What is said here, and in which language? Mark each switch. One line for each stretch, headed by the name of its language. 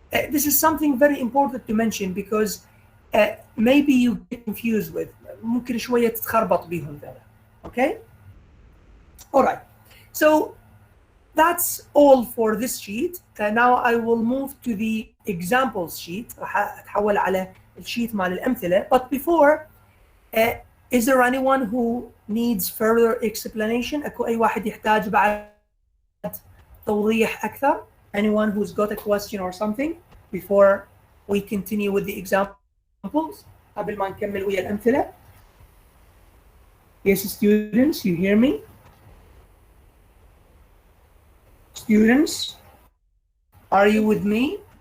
English: This is something very important to mention because maybe you get confused with.
Arabic: ممكن شوية تتخربط بيهم ذولا. Okay? All right.
English: So that's all for this sheet. Now I will move to the examples sheet.
Arabic: راح أتحول على الشيت مال الأمثلة.
English: But before, is there anyone who needs further explanation?
Arabic: أكو أي واحد يحتاج بعد توضيح أكثر?
English: Anyone who's got a question or something before we continue with the examples?
Arabic: قبل ما نكمل ويا الأمثلة.
English: Yes, students, you hear me? Students, are you with me?